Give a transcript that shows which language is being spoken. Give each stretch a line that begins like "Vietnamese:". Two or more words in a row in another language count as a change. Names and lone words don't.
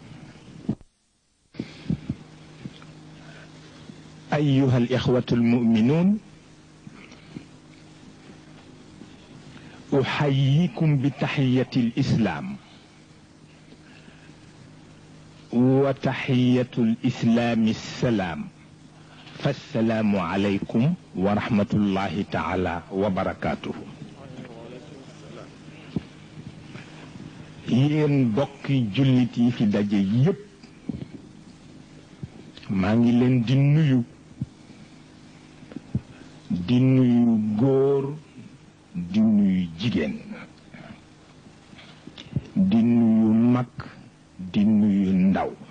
Arabic: أيها الإخوة المؤمنون، أحييكم بتحية الإسلام، وتحية الإسلام السلام، فالسلام عليكم ورحمة الله تعالى وبركاته.
Wolof: yéen bokki jullit yi fi daje yépp maa ngi leen di nuyu góor, di nuyu jigéen, di nuyu mag, di nuyu ndaw.